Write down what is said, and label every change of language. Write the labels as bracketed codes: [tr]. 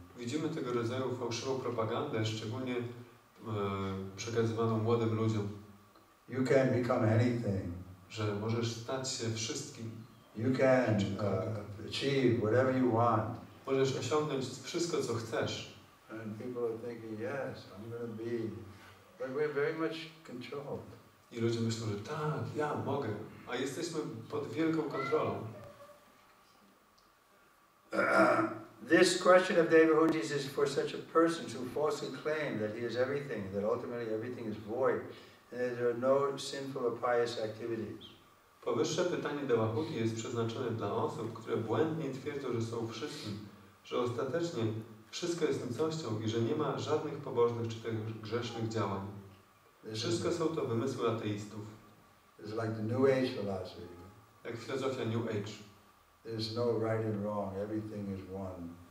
[pl] Widzimy tego rodzaju fałszywą propagandę, szczególnie przekazywaną młodym ludziom. [en] You can become anything. [pl] Że możesz stać się wszystkim. [en] You can achieve whatever you want. [pl] Możesz osiągnąć wszystko, co chcesz. [en] And people are thinking, yes, I'm going to be. But we're very much controlled. [pl] I ludzie myślą, że tak, ja mogę, a jesteśmy pod wielką kontrolą. [en] This question of Devahutis is for such a person who falsely claim that he is everything, that ultimately everything is void, and that there are no sinful or pious activities. [pl] Powyższe pytanie Devahuti jest przeznaczone dla osób, które błędnie twierdzą, że są wszystkim, że ostatecznie wszystko jest nicością i że nie ma żadnych pobożnych czy też grzesznych działań. Wszystko są to wymysły ateistów. [en] It's like the New Age philosophy. [pl] Jak filozofia New Age. [en] There's no right and wrong, everything is one.